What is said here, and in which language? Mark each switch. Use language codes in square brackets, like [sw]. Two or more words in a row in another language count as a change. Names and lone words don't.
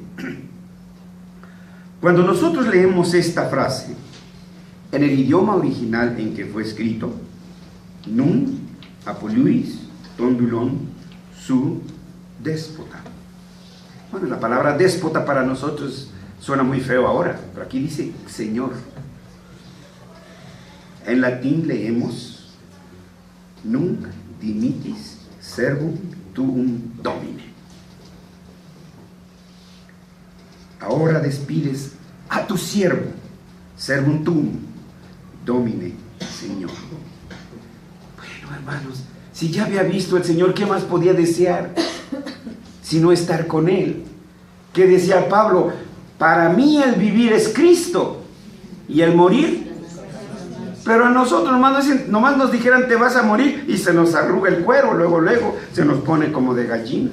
[es] Cuando nosotros leemos esta frase en el idioma original en que fue escrito, [el] Νῦν ἀπολύεις τὸν δοῦλόν σου δέσποτα. [es] Bueno, la palabra déspota para nosotros suena muy feo ahora, pero aquí dice Señor. En latín leemos [la] Nunc dimitis servum tuum domine. [es] Ahora despides a tu siervo, [la] servum tuum domine, [es] Señor. Bueno, hermanos, si ya había visto al Señor, ¿qué más podía desear sino estar con Él? ¿Qué decía Pablo? Para mí el vivir es Cristo y el morir. Pero a nosotros nomás nos dijeran te vas a morir y se nos arruga el cuero, luego se nos pone como de gallina.